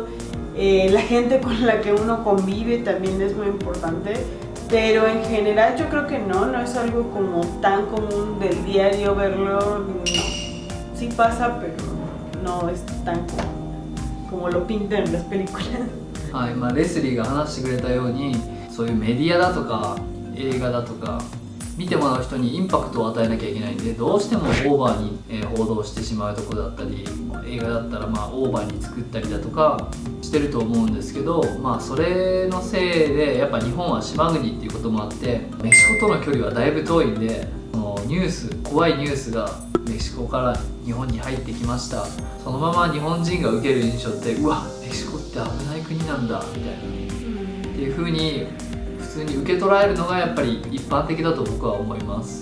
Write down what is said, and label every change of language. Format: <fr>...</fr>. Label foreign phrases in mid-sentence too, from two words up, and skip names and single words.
<es>La gente con la que uno convive también es muy importante, pero en general yo creo que no es algo como tan común del diario verlo, no. Sí pasa, pero no es tan común como lo pintan en las películas.</es> <ja>はい、レスリーが話してくれたように、そういうメディアだとか映画だとか見てもらう人にインパクトを与えなきゃいけないんで、どうしてもオーバーに報道してしまうところだったり、映画だったらオーバーに作ったりだとかしてると思うんですけど、それのせいでやっぱ日本は島国っていうこともあって、メキシコとの距離はだいぶ遠いんで、そのニュース、怖いニュースがメキシコから日本に入ってきました、そのまま日本人が受ける印象って、うわメキシコって危ない国なんだみたいなっていう風に普通に受け取られるのがやっぱり一般的だと僕は思います。</ja>